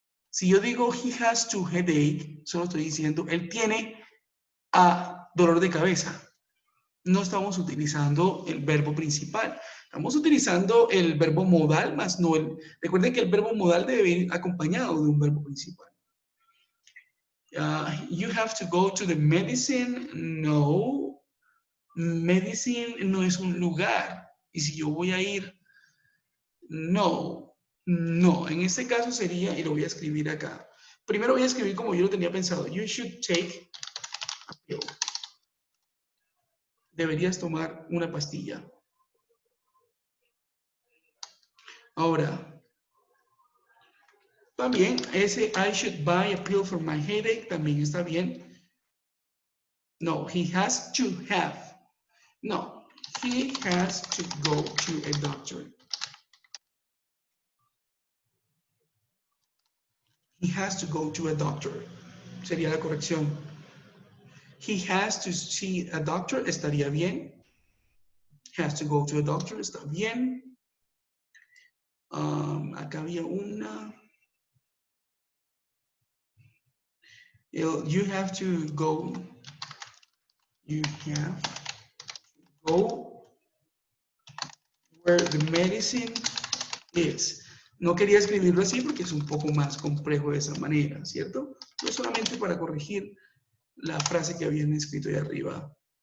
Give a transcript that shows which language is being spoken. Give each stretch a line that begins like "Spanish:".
Spanish: Si yo digo
English: he has to headache,
Spanish: solo estoy diciendo él tiene dolor de cabeza. No estamos utilizando el verbo principal. Estamos utilizando el verbo modal más no el... Recuerden que el verbo modal debe ir acompañado de un verbo principal.
English: You have to go to the medicine.
Spanish: No. Medicine no es un lugar. Y si yo voy a ir, no. No. En este caso sería, y lo voy a escribir acá. Primero voy a escribir como yo lo tenía pensado.
English: You should take a pill.
Spanish: Deberías tomar una pastilla. Ahora, también ese
English: I should buy a pill for my headache
Spanish: también está bien.
English: No, he has to have. No, he has to go to a doctor. He has to go to a doctor.
Spanish: Sería la corrección.
English: He has to see a doctor,
Spanish: estaría bien.
English: Has to go to a doctor,
Spanish: está bien. Acá había una.
English: You have to go. You have to go where the medicine is.
Spanish: No quería escribirlo así porque es un poco más complejo de esa manera, ¿cierto? No solamente para corregir la frase que habían escrito ahí arriba.